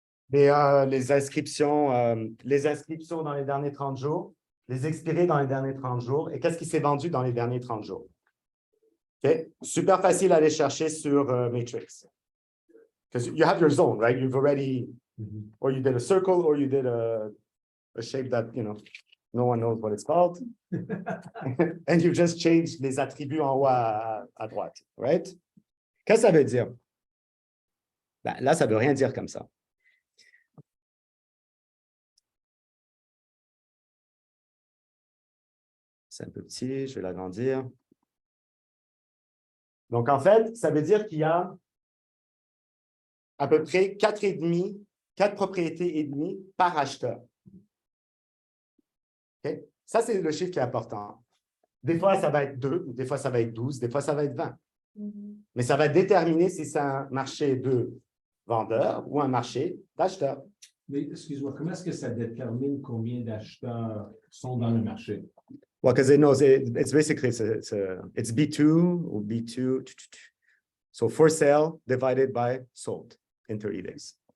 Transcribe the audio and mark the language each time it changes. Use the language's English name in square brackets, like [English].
[French] Les inscriptions dans les derniers 30 jours, les expirés dans les derniers 30 jours, et qu'est-ce qui s'est vendu dans les derniers 30 jours? OK? Super facile à aller chercher sur Matrix. [English] Because you have your zone, right? You've already, or you did a circle, or you did a shape that, no one knows what it's called. And you just changed [French] les attributs en haut à droite, [English] right? [French] Qu'est-ce que ça veut dire? Ben, là, ça ne veut rien dire comme ça. C'est un peu petit, je vais l'agrandir. Donc, en fait, ça veut dire qu'il y a à peu près 4 propriétés et demie par acheteur. Okay? Ça, c'est le chiffre qui est important. Des fois, ça va être 2, des fois, ça va être 12, des fois, ça va être 20. Mais ça va déterminer si c'est un marché de vendeurs ou un marché d'acheteurs. Mais excuse-moi, comment est-ce que ça détermine combien d'acheteurs sont dans le marché? [English] Well, because it knows it's basically it's B2 or B2. So for sale divided by sold in 30 days.